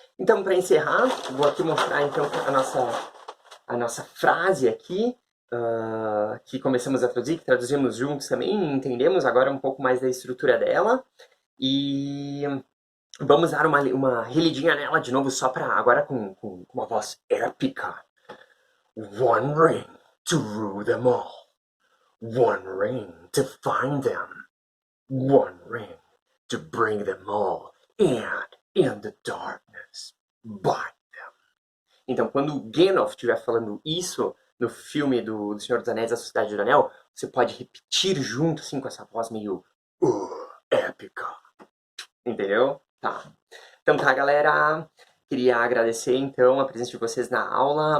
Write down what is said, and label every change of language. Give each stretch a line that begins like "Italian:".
Portuguese: Então, para encerrar, vou aqui mostrar então a nossa frase aqui, que começamos a traduzir, que traduzimos juntos também, e entendemos agora um pouco mais da estrutura dela. E vamos dar uma relidinha nela de novo, só para agora com uma voz épica.
English: One ring to rule them all. One ring to find them. One ring to bring them all. And in the darkness, bind them.
Portuguese: Então, quando o Gandalf estiver falando isso no filme do Senhor dos Anéis, A Sociedade do Anel, você pode repetir junto, assim, com essa voz meio épica. Entendeu? Tá. Então tá, galera. Queria agradecer, então, a presença de vocês na aula.